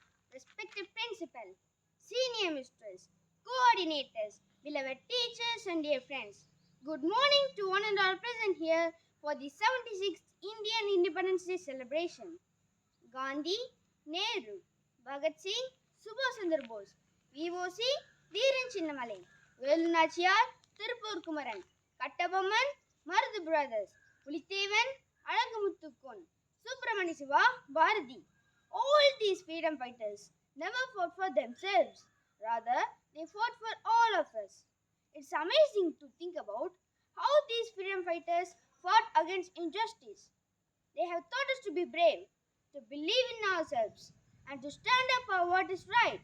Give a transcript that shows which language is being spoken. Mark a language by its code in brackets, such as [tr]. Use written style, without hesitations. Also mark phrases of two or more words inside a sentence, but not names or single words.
[en] respected principal, senior mistress, coordinators, beloved teachers, and dear friends. Good morning to one and all present here for the 76th Indian Independence Day celebration. Gandhi, Nehru, Bhagat Singh, Subhash Chandra Bose, VOC, Dheeran Chinnamalai, Velu Nachiyar, Tirupur Kumaran, Kattabomman, Maruthu Brothers, Pulithevan, Alagamuttukon, Subramani Siva, Bharati. All these freedom fighters never fought for themselves. Rather, they fought for all of us. It's amazing to think about how these freedom fighters fought against injustice. They have taught us to be brave, to believe in ourselves, and to stand up for what is right.